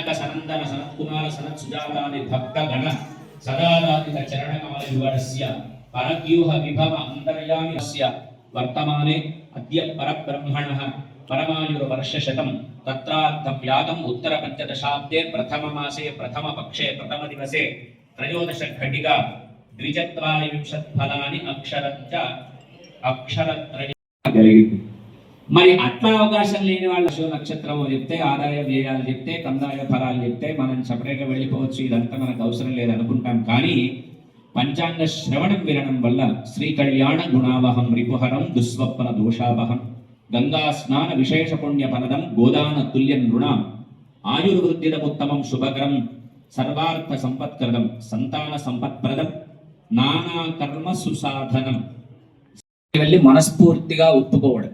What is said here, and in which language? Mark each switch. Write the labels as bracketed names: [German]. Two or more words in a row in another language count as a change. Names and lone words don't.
[Sanskrit] सनंदन सनत कुमार सनत सुजातानि भक्त गण सदाराधित चरण कमल युगस्य परव्यूह विभव अंतर्यामिस्य वर्तमाने अद्य परब्रह्मणः परमायुर्वर्षशतं तत्रार्थं यागम् उत्तर पंचदशाब्दे प्रथम मासे प्रथम पक्षे प्रथम दिवसे त्रयोदश घटिका द्विचत्वारिंशत् फलानि अक्षरञ्च अक्षरत्रय జరిగింది। [Telugu] మరి అట్లా అవకాశం లేని వాళ్ళు నక్షత్రం చెప్తే ఆదాయ వ్యయాలు చెప్తే కందాయ ఫలాలు చెప్తే మనం సపరేట్గా వెళ్ళిపోవచ్చు, ఇదంతా మనకు అవసరం లేదనుకుంటాం। కానీ పంచాంగ శ్రవణం వినడం వల్ల [Sanskrit] శ్రీ కళ్యాణ గుణావహం రిపుహరం దుస్వప్న దోషావహం గంగా స్నాన విశేష పుణ్య ఫలదం గోదాన తుల్యం నృణాం ఆయుర్వృద్ధిదముత్తమం శుభకరం సర్వార్థ సంపత్కృతం సంతాన సంపత్ప్రదం నానా కర్మ సుసాధనం [Telugu] వెళ్ళి మనస్ఫూర్తిగా ఒప్పుకోవడం।